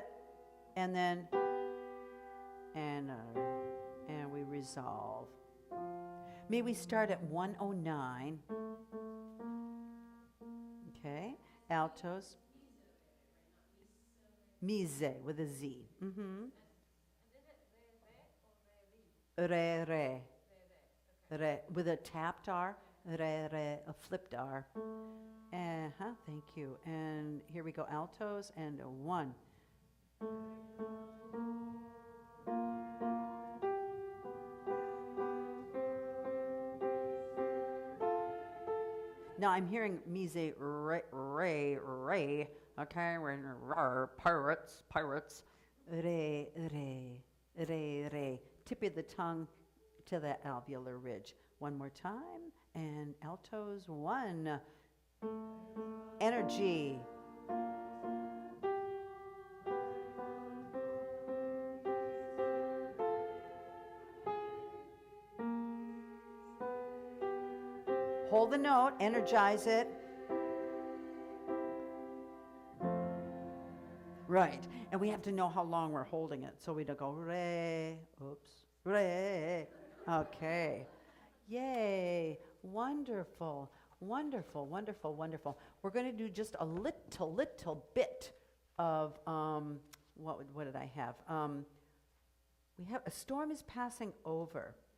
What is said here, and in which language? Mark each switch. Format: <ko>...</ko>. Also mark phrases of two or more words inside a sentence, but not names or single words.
<en>And then, and we resolve. May we start at 109. Okay, altos. Mise with a Z. Re, re. Re, with a tapped R. Re, re, a flipped R. Thank you. And here we go, altos, and a 1. Now I'm hearing mise, re, re, re. Okay, pirates, pirates. Re, re, re, re. Tip of the tongue to the alveolar ridge. One more time, and altos, 1. Energy. Hold the note, energize it. Right, and we have to know how long we're holding it. So we don't go re, oops, re. Okay, yay, wonderful, wonderful, wonderful, wonderful. We're going to do just a little bit of, what did I have? We have, a storm is passing over.</en>